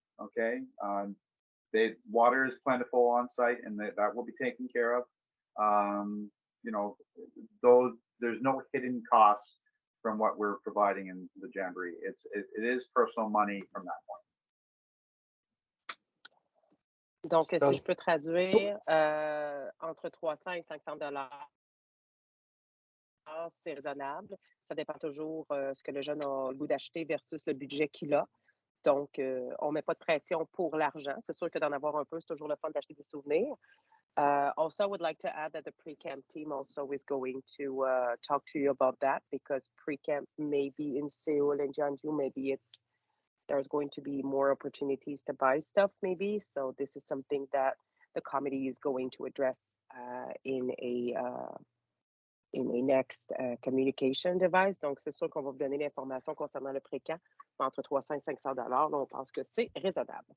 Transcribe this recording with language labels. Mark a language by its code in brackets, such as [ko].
[en] Okay, water is plentiful on site, and that will be taken care of. You know, there's no hidden costs from what we're providing in the Jamboree. It is personal money from that point. [fr] Donc, si je peux traduire, entre 300 et 500 dollars, c'est raisonnable. Ça dépend toujours ce que le jeune a le goût d'acheter versus le budget qu'il a. Donc, on ne met pas de pression pour l'argent. C'est sûr que d'en avoir un peu, c'est toujours le fun d'acheter des souvenirs. [en] Also, I would like to add that the pre-camp team also is going to talk to you about that, because pre-camp may be in Seoul and Jeonju. Maybe there's going to be more opportunities to buy stuff, maybe. So this is something that the committee is going to address in a next communication device. [fr] Donc, c'est sûr qu'on va vous donner l'information concernant le pré-camp. Entre 300 et 500 $, là, on pense que c'est raisonnable.